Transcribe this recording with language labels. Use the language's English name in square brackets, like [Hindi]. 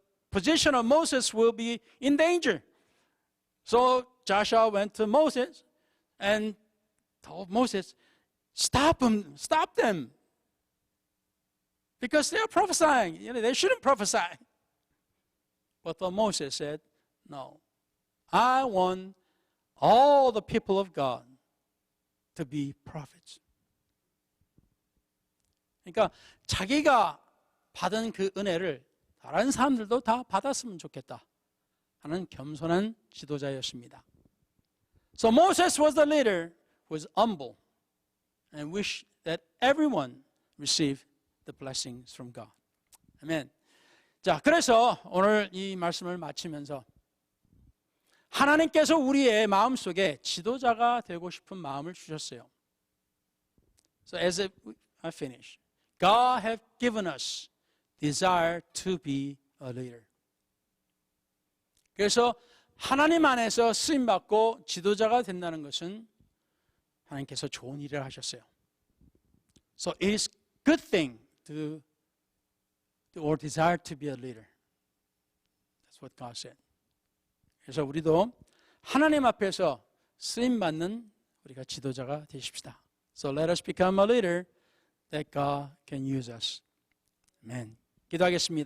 [English] Position of Moses will be in danger. So Joshua went to Moses and told Moses, stop them. Because they are prophesying. They shouldn't prophesy. But Moses said, no, I want all the people of God to be prophets. [Korean] 그러니까 자기가 받은 그 은혜를 다른 사람들도 다 받았으면 좋겠다 하는 겸손한 지도자였습니다. [English] So Moses was the leader who was humble and wished that everyone receive the blessings from God. [Korean] 아멘. 자, 그래서 오늘 이 말씀을 마치면서 하나님께서 우리의 마음속에 지도자가 되고 싶은 마음을 주셨어요. [English] So as I finish, God has given us desire to be a leader. [Korean] 그래서 하나님 안에서 쓰임받고 지도자가 된다는 것은 하나님께서 좋은 일을 하셨어요. [English] So it is good thing to or desire to be a leader. That's what God said. [Korean] 그래서 우리도 하나님 앞에서 쓰임받는 우리가 지도자가 되십시다. [English] So let us become a leader that God can use us. Amen. [Korean] 기도하겠습니다.